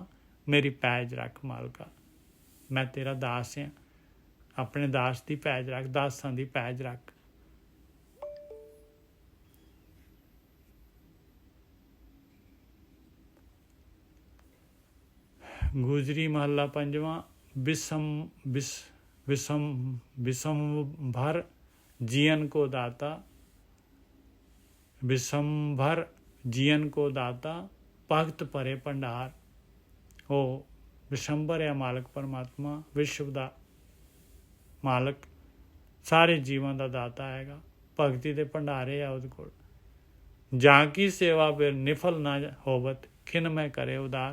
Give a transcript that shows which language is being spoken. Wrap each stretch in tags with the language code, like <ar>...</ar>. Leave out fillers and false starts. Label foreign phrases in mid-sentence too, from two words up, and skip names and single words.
<pa>ਮੇਰੀ ਪੈਜ ਰੱਖ ਮਾਲਕਾ, ਮੈਂ ਤੇਰਾ ਦਾਸ ਹਾਂ, ਆਪਣੇ ਦਾਸ ਦੀ ਪੈਜ ਰੱਖ, ਦਾਸਾਂ ਦੀ ਪੈਜ ਰੱਖ। ਗੁਜਰੀ ਮਹੱਲਾ ਪੰਜਵਾਂ। ਵਿਸੰਭਰ ਜੀਵਨ ਕੋ ਦਾਤਾ, ਵਿਸੰਭਰ ਜੀਵਨ ਕੋ ਦਾਤਾ, ਭਗਤ ਭਰੇ ਭੰਡਾਰ। ਉਹ ਵਿਸ਼ੰਬਰ ਹੈ ਮਾਲਕ ਪਰਮਾਤਮਾ, ਵਿਸ਼ਵ ਦਾ ਮਾਲਕ, ਸਾਰੇ ਜੀਵਾਂ ਦਾ ਦਾਤਾ ਹੈਗਾ, ਭਗਤੀ ਦੇ ਭੰਡਾਰੇ ਆ ਉਹਦੇ ਕੋਲ। ਜਾਂ ਕੀ ਸੇਵਾ ਫਿਰ ਨਿਫਲ ਨਾ ਹੋਵਤ, ਖਿਨ ਮੈਂ ਕਰੇ ਉਦਾਰ।</pa>